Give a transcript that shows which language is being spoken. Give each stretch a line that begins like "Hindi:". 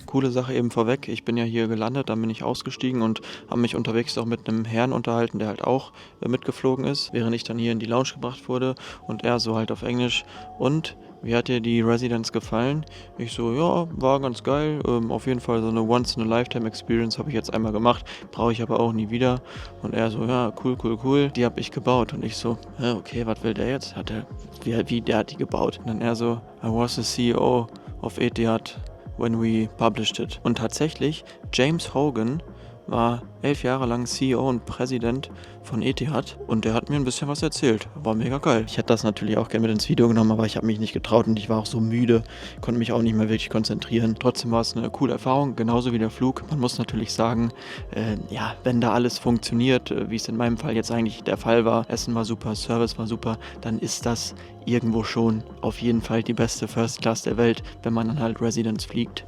German: Coole Sache eben vorweg, ich bin ja hier gelandet, dann bin ich ausgestiegen und habe mich unterwegs auch mit einem Herrn unterhalten, der halt auch mitgeflogen ist, während ich dann hier in die Lounge gebracht wurde und er so halt auf Englisch. Und wie hat dir die Residence gefallen? Ich so, ja, war ganz geil. Auf jeden Fall so eine Once-in-a-Lifetime-Experience habe ich jetzt einmal gemacht. Brauche ich aber auch nie wieder. Und er so, ja, cool. Die habe ich gebaut. Und ich so, okay, was will der jetzt? Der hat die gebaut. Und dann er so,
English: I was the CEO of Etihad when we published it.
German: Und tatsächlich, James Hogan war 11 Jahre lang CEO und Präsident von Etihad und der hat mir ein bisschen was erzählt. War mega geil. Ich hätte das natürlich auch gerne mit ins Video genommen, aber ich habe mich nicht getraut und ich war auch so müde, konnte mich auch nicht mehr wirklich konzentrieren. Trotzdem war es eine coole Erfahrung, genauso wie der Flug. Man muss natürlich sagen, ja, wenn da alles funktioniert, wie es in meinem Fall jetzt eigentlich der Fall war, Essen war super, Service war super, dann ist das irgendwo schon auf jeden Fall die beste First Class der Welt, wenn man dann halt Residence fliegt.